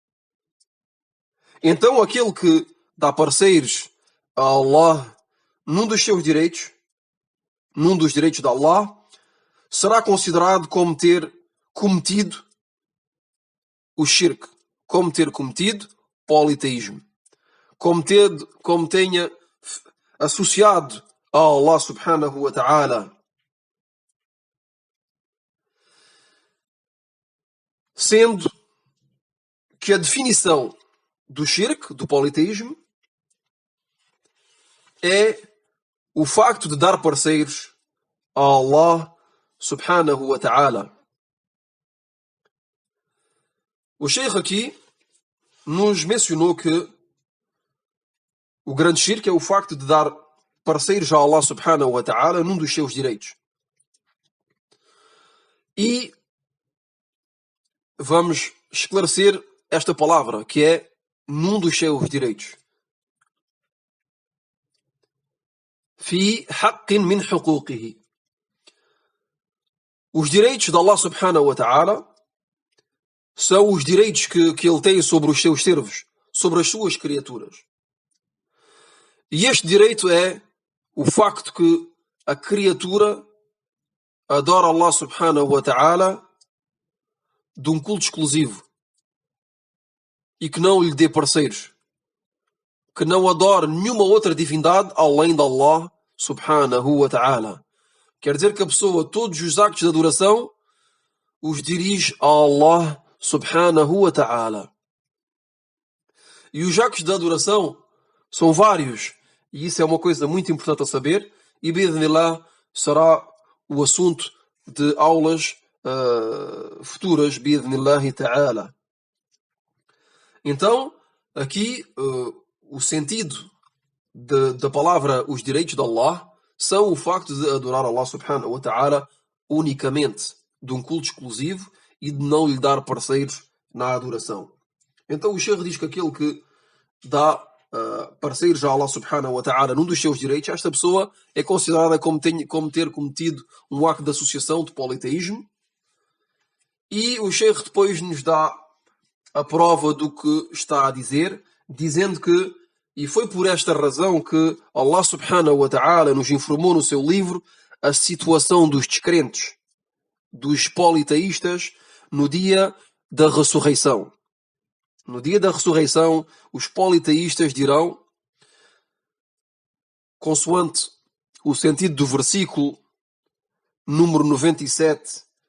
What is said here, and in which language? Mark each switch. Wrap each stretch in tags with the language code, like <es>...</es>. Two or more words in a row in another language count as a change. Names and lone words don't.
<pt>Então aquele que dá parceiros a Allah num dos seus direitos, num dos direitos de Allah, será considerado como ter cometido o shirk, como ter cometido politeísmo, como tenha associado a Allah</pt> <ar>سبحانه وتعالى.</ar> <pt>Sendo que a definição do shirk, do politeísmo, é o facto de dar parceiros a Allah</pt> <ar>سبحانه وتعالى.</ar> <pt>O Sheikh aqui nos mencionou que o grande shirk é o facto de dar parceiros a Allah</pt> <ar>سبحانه وتعالى</ar> <pt>num dos seus direitos. E vamos esclarecer esta palavra, que é num dos seus direitos.</pt> <ar>في حق من حقوقه.</ar> <pt>Os direitos de Allah</pt> <ar>سبحانه وتعالى</ar> <pt>são os direitos que ele tem sobre os seus servos, sobre as suas criaturas. E este direito é o facto que a criatura adora Allah</pt> <ar>سبحانه وتعالى</ar> <pt>de um culto exclusivo e que não lhe dê parceiros, que não adore nenhuma outra divindade além de Allah</pt> <ar>سبحانه وتعالى.</ar> <pt>Quer dizer que a pessoa, todos os actos de adoração, os dirige a Allah</pt> <ar>سبحانه وتعالى.</ar> <pt>E os actos de adoração são vários, e isso é uma coisa muito importante a saber, e bi'idhnillah será o assunto de aulas futuras,</pt> <ar>بإذن الله تعالى.</ar> <pt>Então, aqui o sentido da palavra os direitos de Allah são o facto de adorar Allah</pt> <ar>سبحانه وتعالى</ar> <pt>unicamente, de um culto exclusivo e de não lhe dar parceiros na adoração. Então o Sheikh diz que aquele que dá parceiros a Allah</pt> <ar>سبحانه وتعالى</ar> <pt>num dos seus direitos, esta pessoa é considerada como ter cometido um acto de associação de politeísmo. E o Sheikh depois nos dá a prova do que está a dizer, dizendo que, e foi por esta razão que Allah</pt> <ar>سبحانه وتعالى</ar> <pt>nos informou no seu livro a situação dos descrentes, dos politeístas, no dia da ressurreição. No dia da ressurreição, os politeístas dirão, consoante o sentido do versículo número 97,</pt>